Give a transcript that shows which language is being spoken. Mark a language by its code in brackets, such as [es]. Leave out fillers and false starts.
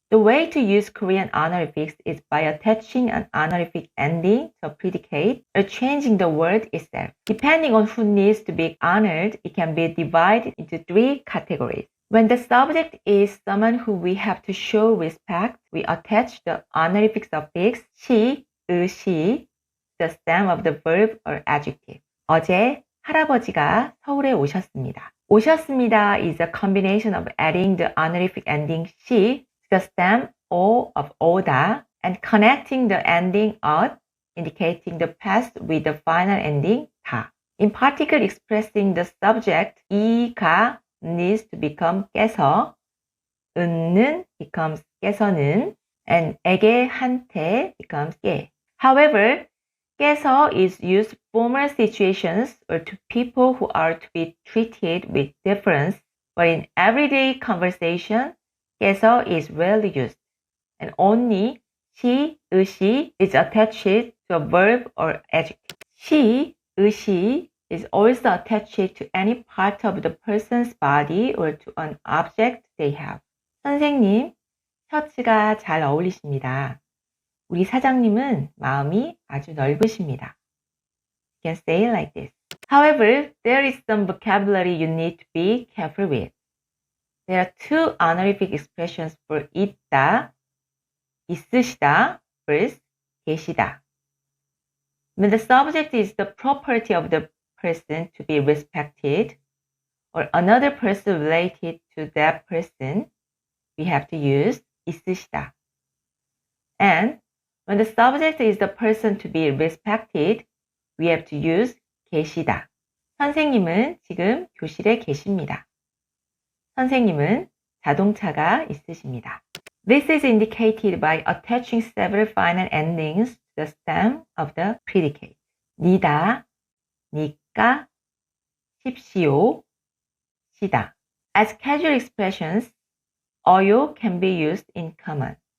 [en] The way to use Korean honorifics is by attaching an honorific ending to a predicate or changing the word itself. Depending on who needs to be honored, it can be divided into three categories. When the subject is someone who we have to show respect, we attach the honorific suffix 시, 시, the stem of the verb or adjective. [ko] 어제 할아버지가 서울에 오셨습니다. [en] 오셨습니다 is a combination of adding the honorific ending 시 to the stem O of 오다 and connecting the ending 엇, indicating the past with the final ending 다. In particular, expressing the subject 이가 needs to become 깨서, 은는 becomes 깨서는, and 에게 한테 becomes 깨. However, 깨서 is used for formal situations or to people who are to be treated with deference, but in everyday conversation, 깨서 is rarely used, and only 시, 시 is attached to a verb or adjective. 시, 시 is also attached to any part of the person's body or to an object they have. [ko] 선생님, 셔츠가 잘 어울리십니다. 우리 사장님은 마음이 아주 넓으십니다. [en] You can say it like this. However, there is some vocabulary you need to be careful with. There are two honorific expressions for 있다, 있으시다 versus 계시다. When the subject is the property of the person to be respected or another person related to that person, we have to use 있으시다. And when the subject is the person to be respected, we have to use 계시다. [ko] 선생님은 지금 교실에 계십니다. 선생님은 자동차가 있으십니다. [en] This is indicated by attaching several final endings to the stem of the predicate. [ko] 니다, 니까, 십시오, 시다. [en] As casual expressions, 어요 can be used in common.